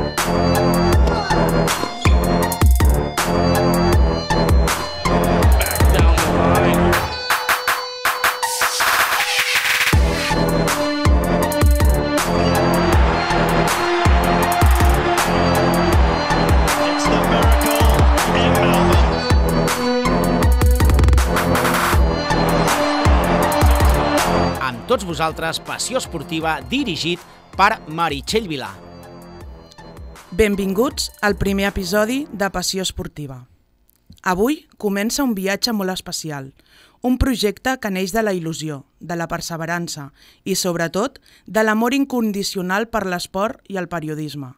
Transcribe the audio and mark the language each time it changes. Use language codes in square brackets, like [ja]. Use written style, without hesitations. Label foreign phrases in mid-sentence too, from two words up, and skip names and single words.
[en] Back down the line. It's the miracle in Melbourne. [ca] Amb tots vosaltres, Passió Esportiva, dirigit per Meritxell Vilà. Benvinguts al primer episodi de Passió Esportiva. Avui comença un viatge molt especial, un projecte que neix de la il·lusió, de la perseverança i, sobretot, de l'amor incondicional per l'esport i el periodisme.